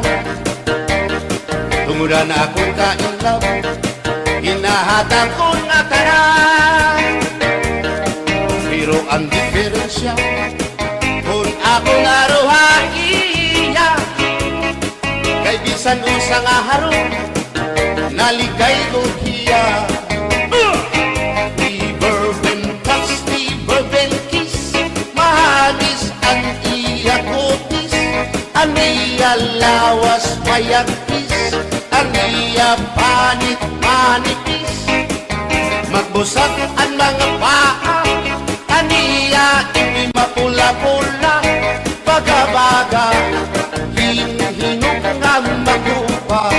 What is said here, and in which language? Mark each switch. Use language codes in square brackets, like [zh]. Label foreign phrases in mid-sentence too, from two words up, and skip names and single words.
[war] Tungudan akong kainlaw, hinahatang ko na tanan. Pero ang diferensya, kung ako naruhaiya, kay bisan usang aharong, naligay ko hiya. [en] Never been touched, never been kissed, [war] mahalis ang iya kutis, ang iya lawas mayagpis, ang iya panit manipis. Magbusag ang mga paa, aniya ini mapula-pula. Baga-baga, hinhinog nga magupa.